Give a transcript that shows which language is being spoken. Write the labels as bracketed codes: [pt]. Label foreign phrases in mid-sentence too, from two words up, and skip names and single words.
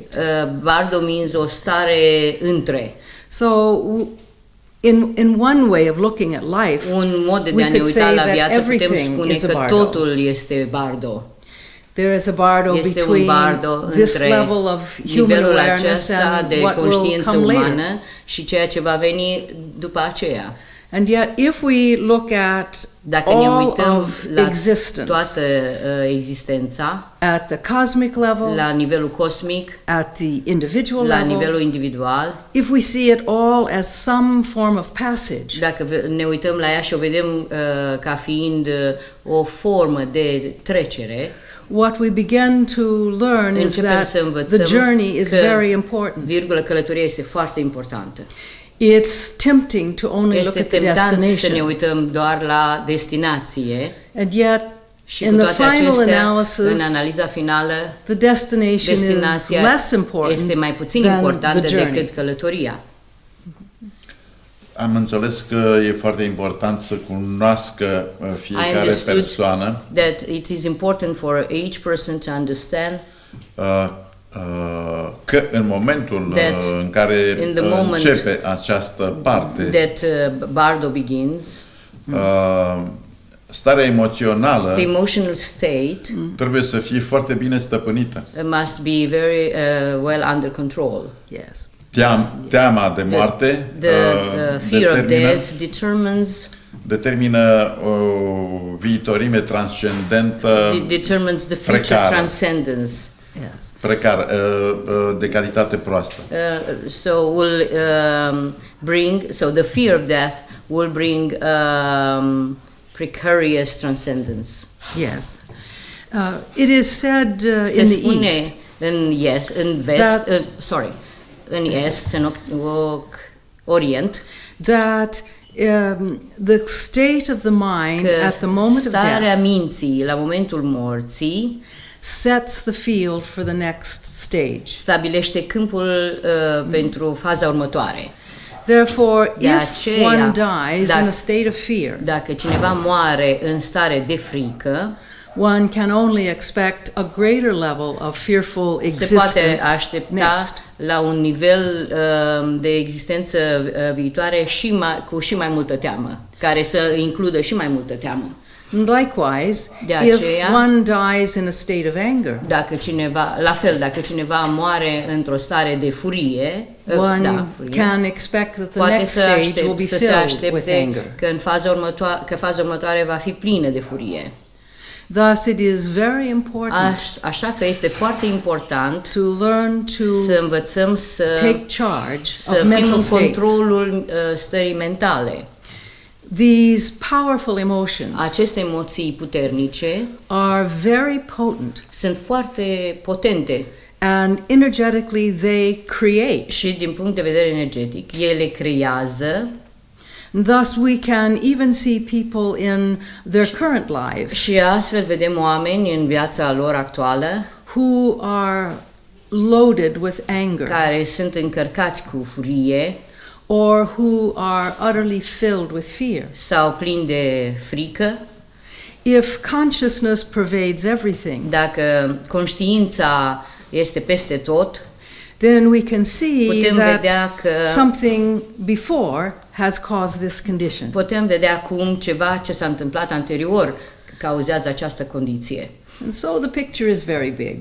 [ro] Bardo means o stare între. [en] So, in one way of looking at life, [ro] un mod de a ne uita la viață, putem spune că totul este Bardo. [en] There is a Bardo between this level of human awareness and what will come later. [ro] Și ceea ce va veni după aceea. [en] And yet, if we look at all of existence, [ro] toată existența, [en] at the cosmic level, [ro] la nivelul cosmic, [en] at the individual [ro] la [en] level, [ro] nivelul individual, [en] if we see it all as some form of passage, [ro] dacă ne uităm la ea și o vedem ca fiind o formă de trecere, [en] what we begin to learn is that the journey is very important. [ro] Călătoria este foarte importantă. [en] It's tempting to only look at the destination. [ro] Să ne uităm doar la destinație. [en] And yet, in the final analysis, [ro] în analiza finală, [en] the destination is less important [ro] este mai puțin importantă decât călătoria. Am înțeles că e foarte important să cunoască fiecare persoană. [en] That it is important for each person to understand [ro] că în momentul în care începe această parte, [en] Bardo begins, [ro] starea emoțională [en] the emotional state [ro] trebuie să fie foarte bine stăpânită. [en] Must be very well under control. Yes. [ro] Teama de moarte [en] fear of death [ro] determină o viitorime transcendentă, [en] determines the future transcendence. Yes. [ro] Precar, de calitate proastă. [en] So the fear of death will bring precarious transcendence. Yes. It is said in the East. [ro] In Est, în Orient, [en] that the state of the mind at the moment of death, [ro] starea minții la momentul morții, [en] sets the field for the next stage. [ro] Stabilește câmpul pentru faza următoare. [en] Therefore, if one dies in a state of fear, [ro] dacă cineva moare în stare de frică, [en] one can only expect a greater level of fearful existence. [ro] Se poate aștepta la un nivel de existență viitoare cu și mai multă teamă, care să includă și mai multă teamă. [en] Likewise, if one dies in a state of anger, [ro] dacă cineva moare într-o stare de furie, [en] one can expect that the next stage will be filled with anger. [ro] Că faza următoare va fi plină de furie. [en] Thus, it is very important [ro] așa că este foarte important [en] to learn to [ro] să învățăm să [en] take charge of mental states. [ro] Controlul stării mentale. [en] These powerful emotions [ro] aceste emoții puternice [en] are very potent. [ro] Sunt foarte potente. [en] And energetically they create. [ro] Și din punct de vedere energetic, ele creează. [en] Thus we can even see people in their current lives. [ro] Și astfel vedem oameni în viața lor actuală [en] who are loaded with anger. [ro] Care sunt încărcați cu furie. [en] Or who are utterly filled with fear. [ro] Sau plini de frică. [en] if consciousness pervades everything, [ro] dacă conștiința este peste tot, [en] then we can see [ro] putem vedea [en] that [ro] că [en] something before has caused this condition. [ro] putem vedea cum ceva ce s-a întâmplat anterior cauzează această condiție. [en] And so the picture is very big.